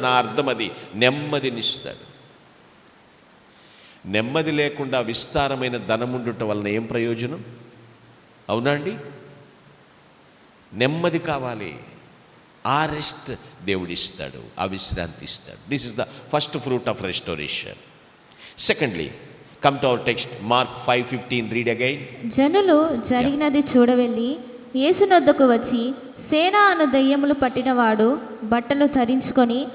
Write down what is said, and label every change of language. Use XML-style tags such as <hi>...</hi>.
<te>నా అర్థం అది, నెమ్మదినిస్తాడు. నెమ్మది లేకుండా విస్తారమైన ధనం ఉండుట వలన ఏం ప్రయోజనం? అవునా అండి? నెమ్మది కావాలి, ఆ రెస్ట్ దేవుడిస్తాడు, ఆ విశ్రాంతి ఇస్తాడు.</te> <en>This is the first fruit of restoration. Secondly, come to our text, Mark 5:15. read again.</en> <te>జనులు జరిగినది చూడవెళ్ళి యేసునొద్దకు వచ్చి, సేనా అను దయ్యములు పట్టినవాడు బట్టలు ధరించుకొని</te>